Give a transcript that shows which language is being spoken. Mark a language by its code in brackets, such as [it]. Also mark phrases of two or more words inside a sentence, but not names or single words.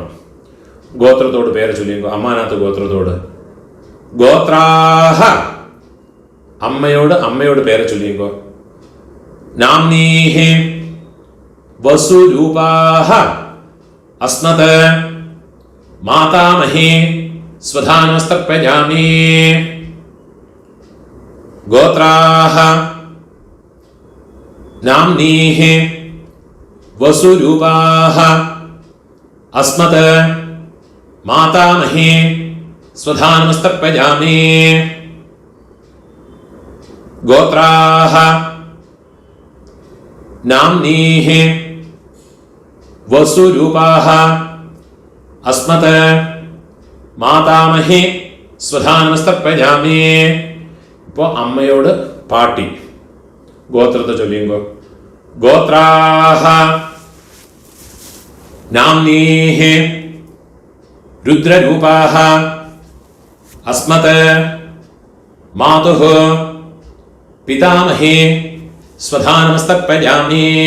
[ml] ഗോത്രത്തോട് പേര് ചൊല്ലിയുമ്പോ അമ്മാനാത്ത് ഗോത്രത്തോട് ഗോത്രാഹ അമ്മയോട് പേര് ചൊല്ലിയുമ്പോ [sa] നാംനീഹി വസുരൂപാഹ അസ്മത് मातामही स्वधानमस्तर्पयामि गोत्राः नाम्नीः वसुरूपाः अस्मत् मातामही स्वधानमस्तर्पयामि गोत्राः नाम्नीः वसुरूपाः अस्मत् मातामही स्वधानमस्तर्पयामि. [ml] ഇപ്പോൾ അമ്മയോട് പാട്ടി ഗോത്രത്തെ ചൊല്ലിയുമ്പോ [sa] ഗോത്രാഹ നാംനീഃ രുദ്രരൂപാഹ അസ്മത് മാതുഃ പിതാമഹേ സ്വധാനമസ്തർപ്പയാമി.